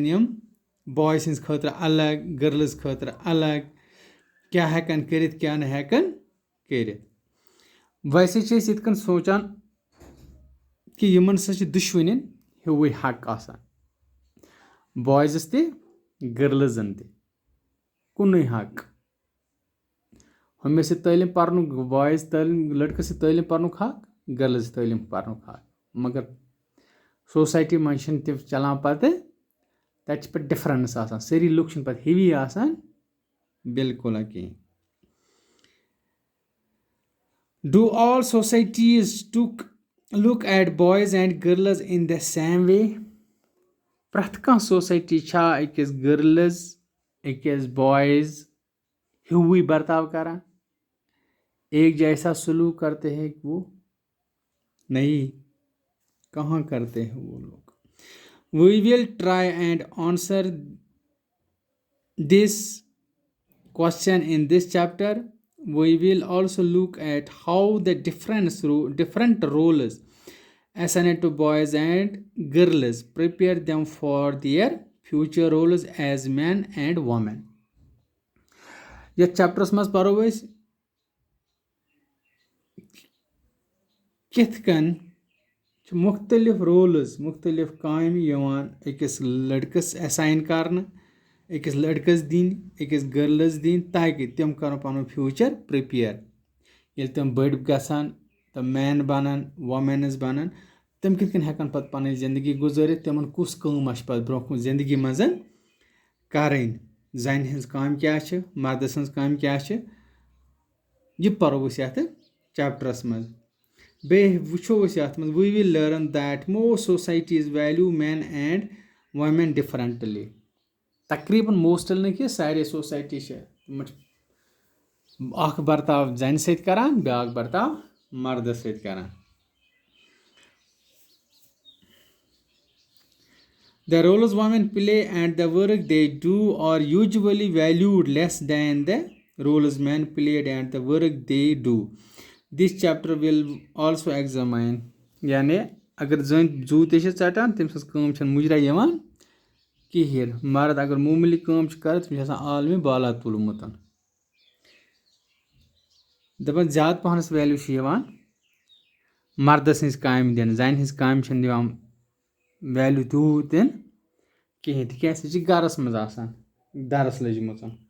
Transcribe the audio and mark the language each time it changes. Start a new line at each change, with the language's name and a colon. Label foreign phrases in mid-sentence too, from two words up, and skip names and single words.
Kashmiri: यम बॉय सिंस खतर अलग गर्ल्स खतर अलग क्या हेकन करित क्या न हेकन करित वैसे छ इस इतकन सोचान कि यमन स दुश्मनिन हिवै हक आसान बॉयजस ते गर्ल्सन ते कुनै हक हमें से तालीम पर्न बॉयज तालीम लड़के से तालीम पर्न हक गर्ल्स तालीम पर्न हक मगर सोसाइटी मन तम चलान पत तत पे डिफरेंस आसान सारी लुक पे हेवी आसान बिल्कुल कहीं
English: do all societies took look at boys and girls in the same way
Kashmiri: प्रथ कह सोसाइटी छा अकिस गर्ल्स अकिस बॉयज हिवी बर्ताव करा
Hindi: एक जैसा सलूक करते हैं वो नहीं कहाँ करते हैं वो लोग
English: we will try and answer this question in this chapter we will also look at how the different roles assigned to boys and girls prepare them for their future roles as men and women.
Kashmiri: यह चैप्टर्स मज परो अस किथ कन मुख्तलिफ रोल्स मुख्तलिफ काम यवान अकिस लड़कस असाइन करना अकिस लड़कस दिन अकिस गर्ल्स दिन ताकि तम कर पन फ्यूचर प्रिपेयर ये तम बड़ गसान तम मैन बनान वोमेन्स बनान तम कित कन हेकन पत पन जिंदगी गुजरित तमन कुस काम आछ पत ब्रोह जिंदगी मज करन जन हज काम क्या छ मर्द सन्स काम क्या छ ये परो अस यथ चैप्टरस मज बे वुछो अस यथ मज
English: we will learn that most societies value man and women differently
Kashmiri: तकरीबन मोस्टल न कि सारे सोसाइटी अख बर्ताव जन सत करान
English: ब्याक बर्ताव मर्द सत करान The roles women play and the work they do are usually valued less than the roles men played and the work they do. This chapter will also examine
Kashmiri: यानी अगर जन जू ते चटान तम सज काम छन मुजरा यवान कहें मर्द अगर मामूली काम कर तम आलमी बाला तुलमुत दपान ज्यादा पहनस वैल्यू मर्द सज काम दिन जन हज काम वैल्यू तूत दिन कहें तिक सह गरस मज दरस लजम